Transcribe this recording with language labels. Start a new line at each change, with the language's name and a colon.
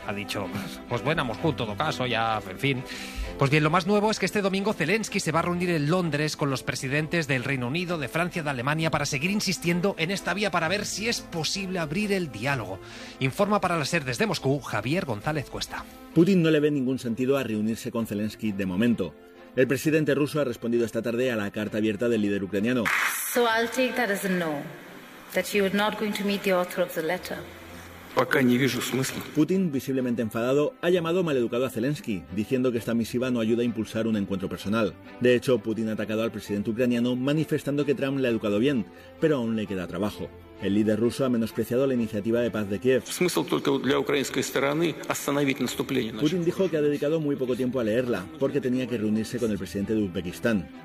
Spanish: Ha dicho, pues bueno, Moscú en todo caso, ya, en fin. Pues bien, lo más nuevo es que este domingo Zelensky se va a reunir en Londres con los presidentes del Reino Unido, de Francia, de Alemania, para seguir insistiendo en esta vía para ver si es posible abrir el diálogo. Informa para la SER desde Moscú, Javier González Cuesta. Putin no le ve ningún sentido a reunirse con Zelensky de momento. El presidente ruso ha respondido esta tarde a la carta abierta del líder ucraniano.
English: So I'll take that as a no, that you are not going to meet the author of the letter.
Spanish: Putin, visiblemente enfadado, ha llamado maleducado a Zelensky, diciendo que esta misiva no ayuda a impulsar un encuentro personal. De hecho, Putin ha atacado al presidente ucraniano manifestando que Trump le ha educado bien, pero aún le queda trabajo. El líder ruso ha menospreciado la iniciativa de paz de Kiev. Putin dijo que ha dedicado muy poco tiempo a leerla, porque tenía que reunirse con el presidente de Uzbekistán.